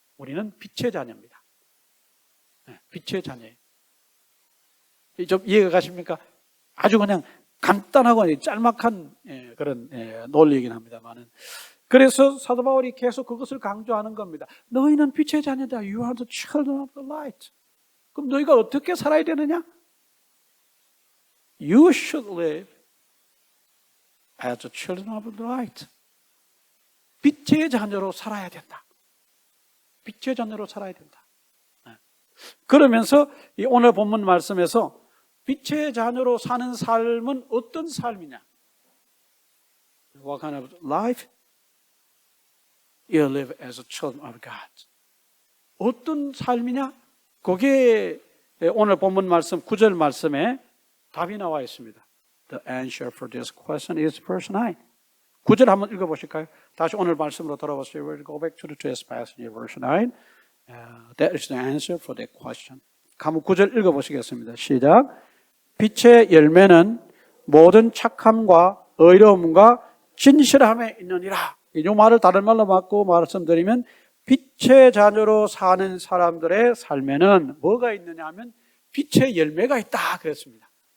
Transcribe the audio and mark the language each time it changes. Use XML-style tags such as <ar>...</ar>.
<ko>우리는 빛의 자녀입니다. 빛의 자녀예요. 좀 이해가 가십니까? 아주 그냥 간단하고 짤막한 그런 논리이긴 합니다만은 그래서 사도 바울이 계속 그것을 강조하는 겁니다. 너희는 빛의 자녀다.</ko> <en>You are the children of the light.</en> <ko>그럼 너희가 어떻게 살아야 되느냐?</ko> <en>You should live as the children of the light.</en> <ko>빛의 자녀로 살아야 된다. 빛의 자녀로 살아야 된다. 그러면서 이 오늘 본문 말씀에서 빛의 자녀로 사는 삶은 어떤 삶이냐?</ko> <en>What kind of life? You live as a child of God.</en> <ko>어떤 삶이냐? 거기에 오늘 본문 말씀 9절 말씀에 답이 나와 있습니다.</ko> <en>The answer for this question is verse 9.</en> <ko>9절 한번 읽어보실까요? 다시 오늘 말씀으로 돌아오세요.</ko> <en>We'll go back to the today's passage, verse 9. That is the answer for that question.</en> <ko>한번 9절 읽어보시겠습니다. 시작. 빛의 열매는 모든 착함과 의로움과 진실함에 있느니라. 이 말을 다른 말로 바꾸고 말씀드리면 빛의 자녀로 사는 사람들의 삶에는 뭐가 있느냐 하면 빛의 열매가 있다 그랬습니다.</ko>